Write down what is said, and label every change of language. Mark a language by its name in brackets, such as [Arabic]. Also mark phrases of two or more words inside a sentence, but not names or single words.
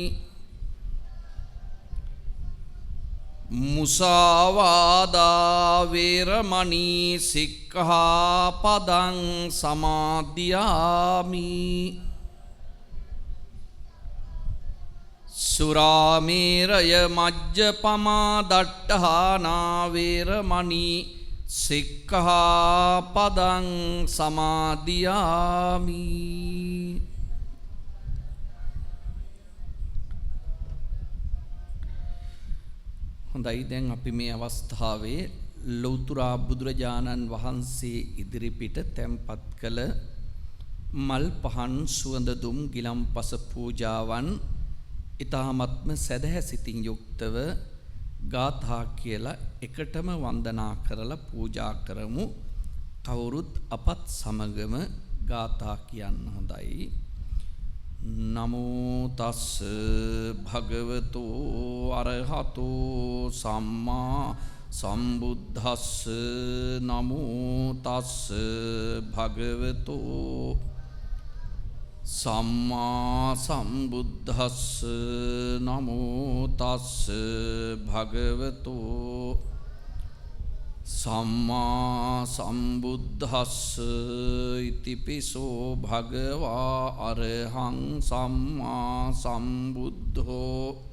[Pali] මුසාවාදා වේරමණී සික්ඛාපදං සමාදියාමි සුරාමේරය මජ්ජපමා දට්ඨානා වේරමණී සික්ඛාපදං සමාදියාමි [Sinhala] හොඳයි දැන් අපි මේ අවස්ථාවේ ලෞතුරා බුදුරජාණන් වහන්සේ ඉදිරිපිට තැන්පත් කළ මල් පහන් සුවඳ දුම් ගිලම්පස පූජාවන් ඊ타ත්ම සදහැසිතින් යුක්තව ගාථා කියලා එකටම වන්දනා කරලා පූජා කරමු. කවුරුත් අපත් සමගම ගාථා කියන්න හොඳයි. [Pali] නමෝ තස් භගවතු අරහතෝ සම්මා සම්බුද්දස්ස නමෝ තස් භගවතු සම්මා සම්බුද්දස්ස නමෝ තස් භගවතු සම්මා සම්බුද්දස්ස ඉතිපිසෝ භගවා අරහං සම්මා සම්බුද්ධෝ